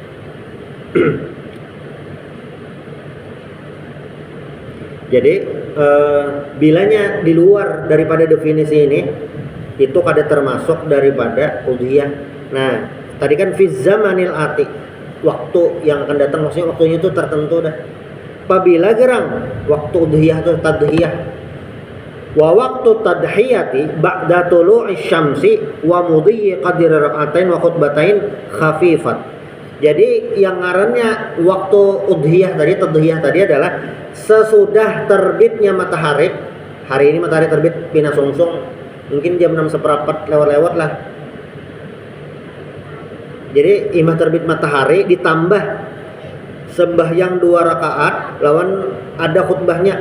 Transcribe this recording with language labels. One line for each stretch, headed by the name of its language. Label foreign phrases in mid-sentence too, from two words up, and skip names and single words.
Banjar: Jadi bilanya di luar daripada definisi ini itu kada termasuk daripada udhiyah. Nah, tadi kan
Arabic: في الزمان الآتي,
Banjar: waktu yang akan datang, maksudnya waktunya itu tertentu dah. Apabila gerang waktu udhiyah atau tadhiyah,
Arabic: و وقت التضحية بعد طلوع الشمس و مضي قدر ركعتين و خطبتين خفيفات.
Banjar: Jadi yang ngarannya waktu udhiyah tadi, tadhiyah tadi adalah sesudah terbitnya matahari. Hari ini matahari terbit pina sungsung, mungkin jam 6:15 lewat-lewat lah. Jadi imah terbit matahari ditambah sembahyang 2 rakaat lawan ada khutbahnya.